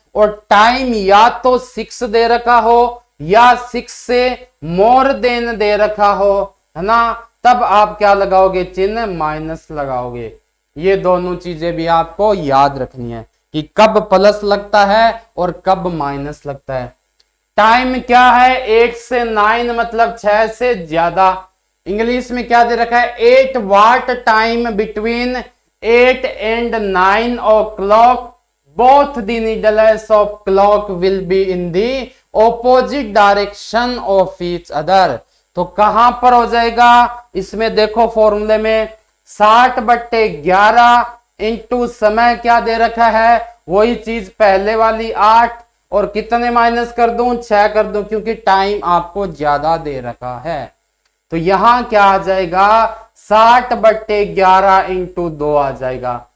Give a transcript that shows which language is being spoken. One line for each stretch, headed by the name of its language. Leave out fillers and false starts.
Hindi: और टाइम या तो 6 दे रखा हो या 6 से मोर देन दे रखा हो, है ना, तब आप क्या लगाओगे? चिन्ह माइनस लगाओगे। ये दोनों चीजें भी आपको याद रखनी है कि कब प्लस लगता है और कब माइनस लगता है। टाइम क्या है? 8 से 9 मतलब 6 से ज्यादा। इंग्लिश में क्या दे रखा है?
English: 8 what time between 8 and 9 o'clock, both the needles of clock will be in the opposite direction of each other।
Hindi: तो कहां पर हो जाएगा? इसमें देखो फॉर्मूले में 60/11 इंटू समय क्या दे रखा है? वही चीज पहले वाली 8, और कितने माइनस कर दूं? 6 कर दूं, क्योंकि टाइम आपको ज्यादा दे रखा है। तो यहां क्या आ जाएगा? 60/11 इंटू 2 आ जाएगा।